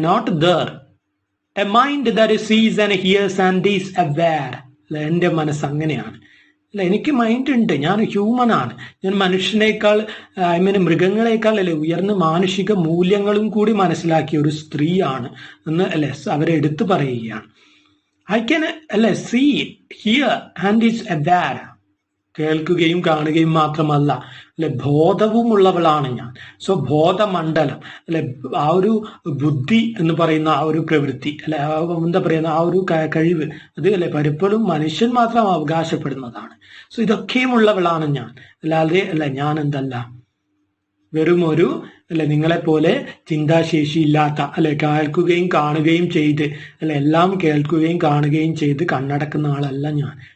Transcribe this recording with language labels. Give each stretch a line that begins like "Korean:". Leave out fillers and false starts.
English: Not there a mind that sees and hears and is aware, അല്ലെ.
Malayalam: എൻ്റെ മനസ്സ് അങ്ങനെയാണ്, അല്ലെ. എനിക്ക് മൈൻഡ് ഉണ്ട്, ഞാൻ ഹ്യൂമൻ ആണ്. ഞാൻ മനുഷ്യനേക്കാൾ മൃഗങ്ങളെക്കാൾ, അല്ലെ, ഉയർന്ന മാനുഷിക മൂല്യങ്ങളും കൂടി മനസ്സിലാക്കിയ ഒരു സ്ത്രീയാണ് എന്ന്, അല്ലെ, അവരെടുത്തു പറയുകയാണ്.
English: I can, അല്ലെ, see, hear and is aware.
Malayalam: കേൾക്കുകയും കാണുകയും മാത്രമല്ല, അല്ലെ, ബോധവുമുള്ളവളാണ് ഞാൻ. സോ ബോധമണ്ഡലം, അല്ലെ, ആ ഒരു ബുദ്ധി എന്ന് പറയുന്ന ആ ഒരു പ്രവൃത്തി, അല്ലെ, എന്താ പറയുന്ന ആ ഒരു കഴിവ്, അത് അല്ലെ പലപ്പോഴും മനുഷ്യൻ മാത്രം അവകാശപ്പെടുന്നതാണ്. സോ ഇതൊക്കെയും ഉള്ളവളാണ് ഞാൻ. അല്ലാതെ അല്ലെ ഞാൻ എന്തല്ല, വെറും ഒരു, അല്ലെ, നിങ്ങളെപ്പോലെ ചിന്താശേഷി ഇല്ലാത്ത, അല്ലെ, കേൾക്കുകയും കാണുകയും ചെയ്ത്, അല്ലെ, എല്ലാം കേൾക്കുകയും കാണുകയും ചെയ്ത് കണ്ണടക്കുന്ന ആളല്ല ഞാൻ.